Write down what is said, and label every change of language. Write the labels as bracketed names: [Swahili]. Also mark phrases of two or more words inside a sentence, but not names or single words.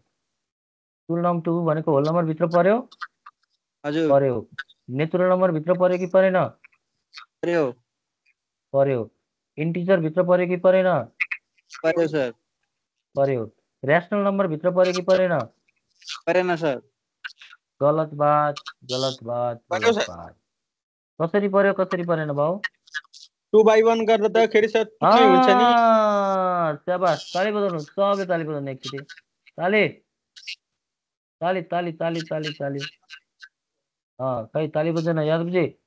[Nepali] 2 भनेको [English] whole number [Nepali] भित्र पर्यो? हजुर पर्यो। [English] natural number [Nepali] भित्र पर्यो कि परेन? पर्यो। पर्यो। इन्टिजर भित्र पर्यो कि परेन? पर्यो सर। पर्यो। [English] rational number [Nepali] भित्र पर्यो कि परेन? परेन सर। [Hindi] गलत बात, गलत बात, [Nepali] पर्यो गलत सर। बात। कसरी पर्यो, कसरी परेन भाउ? 2/1 गर्दाखेरि सर तुच्चै हुन्छ नि। स्याबास, ताली बजाउनु, सबले ताली बजाउनु एकचोटि। ताली ताली ताली ताली ताली ताली। खै ताली बजाउन यादवजी।